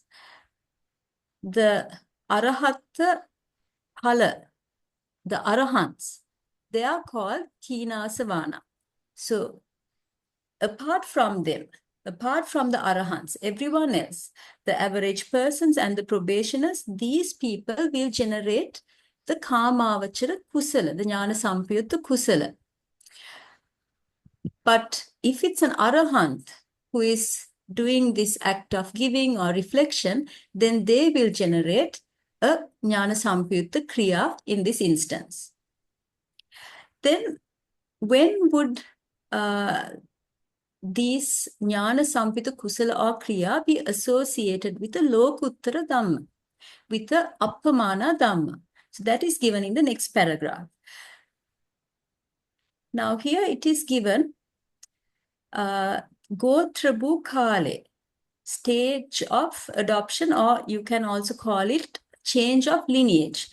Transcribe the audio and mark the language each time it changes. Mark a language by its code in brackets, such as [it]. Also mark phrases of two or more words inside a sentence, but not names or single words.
[en] The [pi] arahatta phala, [en] the arahants, they are called kīnāsavāna. So apart from them, apart from the arahants, everyone else, the average persons and the probationers, these people will generate the [pi] kāmāvachara kusala, [en] the [pi] jnana sampayutta kusala. [en] But if it's an arahant who is doing this act of giving or reflection, then they will generate a [pi] jnana sampayutta kriya [en] in this instance. Then when would these [pi] jnana sampayutta kusala [en] or kriya be associated with a [pi] lokuttara dhamma, [en] with the Appamāṇārammaṇ? So that is given in the next paragraph. Now here it is given [pi] Gotrabhu Kale, [en] stage of adoption, or you can also call it change of lineage.